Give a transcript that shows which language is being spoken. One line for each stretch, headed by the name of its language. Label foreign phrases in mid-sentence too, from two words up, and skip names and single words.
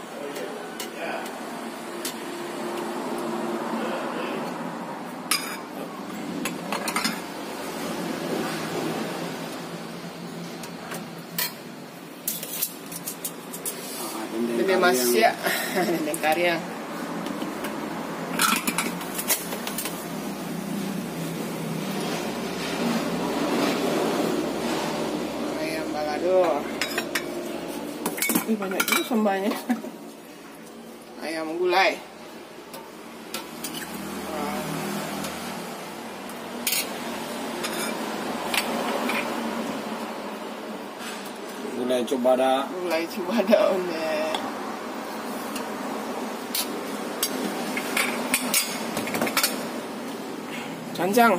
Minangkabau: Dendeng masya, dendeng kariang. Ayam balado. Ih, banyak juga sambanya. Ayam gulai. Gulai cubada. Gulai cubada onde. Cancang.